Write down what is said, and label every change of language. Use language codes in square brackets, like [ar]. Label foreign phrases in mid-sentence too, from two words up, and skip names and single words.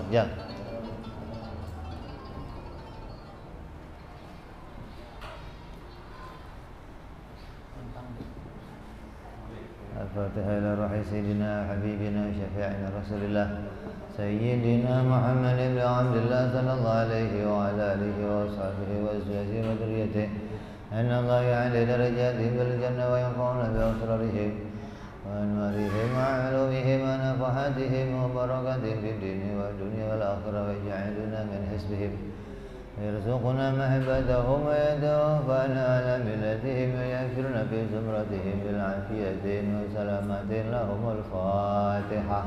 [ar] يا. الفاتحة إلى روح سيدنا حبيبنا شفيعنا رسول الله سيدنا محمد بن عبد الله صلى الله عليه وعلى آله وصحبه وأزواجه وذريته أن الله يعلي درجاتهم بالجنة وينفعنا بأسرارهم وأنوارهم وعلومهم ونفحاتهم وبركاتهم في الدين والدنيا والآخرة ويجعلنا من حزبهم يرزقنا محبتهم ويتوفانا على ملتهم ويغفرنا في زمرتهم بالعافية والسلامة لهم الفاتحة.